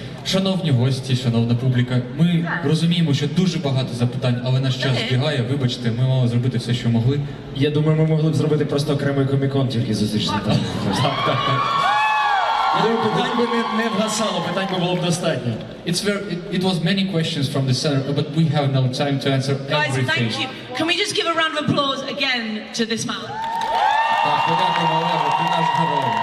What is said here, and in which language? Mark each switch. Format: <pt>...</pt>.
<uk>Шановні гості, шановна публіка, ми розуміємо, що дуже багато запитань, але наш час збігає. Вибачте, ми мали зробити все, що могли. Я думаю, ми могли б зробити просто окремий комікон, тільки зустріч з Наталією. Я думаю, питань би не вгасало, питань би було б достатньо.</uk> <en>It was many questions from the center, but we have no time to answer Guys, everything. thank you. Can we just give a round of applause again to this man?</en> <uk>Так, подякуємо Олегу, ти наш герой.</uk>